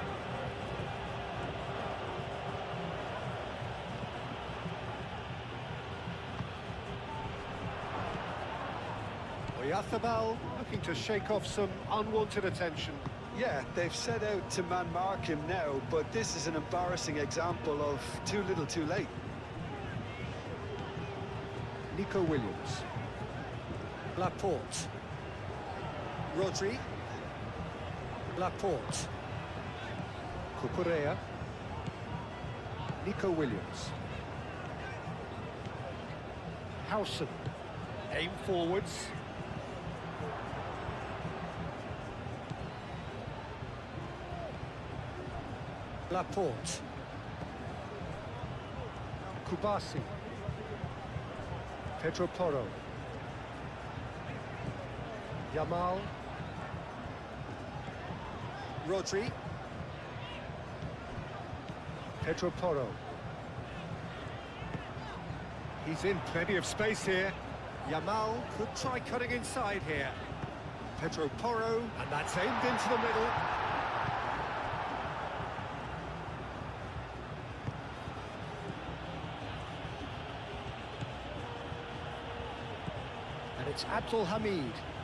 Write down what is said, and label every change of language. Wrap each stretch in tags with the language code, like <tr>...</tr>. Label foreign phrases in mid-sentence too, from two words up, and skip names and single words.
<en>Oyarzabal looking to shake off some unwanted attention. Yeah, they've set out to man-mark him now, but this is an embarrassing example of too little too late. Nico Williams. Laporte. Rodri. Laporte. Cucurella. Nico Williams. Howson. Aim forwards. Laporte. Kubasi. Pedro Porro. Yamal. Rodri. Pedro Porro. He's in plenty of space here. Yamal could try cutting inside here. Pedro Porro, and that's aimed into the middle. And it's Abdul Hamid.</en>